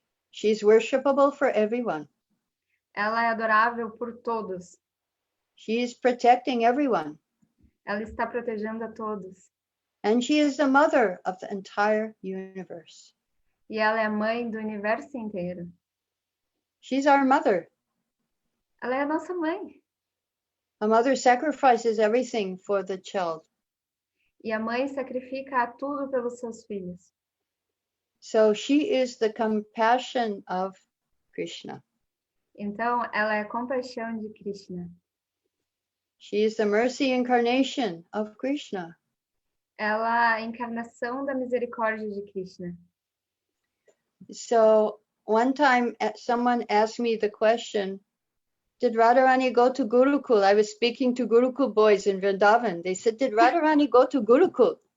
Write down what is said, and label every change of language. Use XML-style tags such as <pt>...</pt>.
<en>She's worshipable for everyone.</en> <pt>Ela é adorável por todos.</pt> <en>She's protecting everyone.</en> <pt>Ela está protegendo a todos.</pt> <en>And she is the mother of the entire universe.</en> <pt>E ela é a mãe do universo inteiro.</pt> <en>She's our mother.</en> <pt>Ela é a nossa mãe.</pt> <en>A mother sacrifices everything for the child.</en> <pt>E a mãe sacrifica tudo pelos seus filhos.</pt> <en>So she is the compassion of Krishna.</en> <pt>Então, ela é a compaixão de Krishna.</pt> <en>She is the mercy incarnation of Krishna.</en> <pt>Ela é a encarnação da misericórdia de Krishna.</pt> <en>So one time someone asked me the question, did Radharāṇī go to Gurukul? I was speaking to Gurukul boys in Vrindavan. They said, did Radharāṇī go to Gurukul?</en>